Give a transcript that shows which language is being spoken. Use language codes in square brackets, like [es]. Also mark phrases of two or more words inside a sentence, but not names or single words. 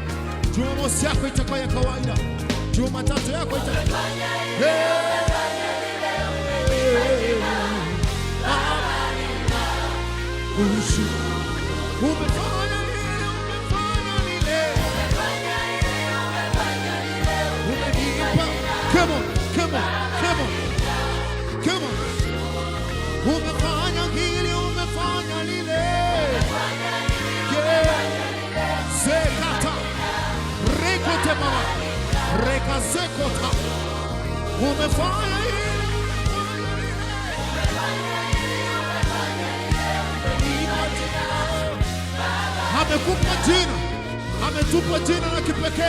[sw] Jumamosi yako itakuwa ya kawaida. Jumatatu yako itakuwa umefanya lile. Umenipa. [en] Come on, come on, come on, come on. [sw] Umefanya hili, umefanya lile. Zekata rekote mama reka zekota. Umefanya hili. Amekupa jina, ametupa jina la kipekee.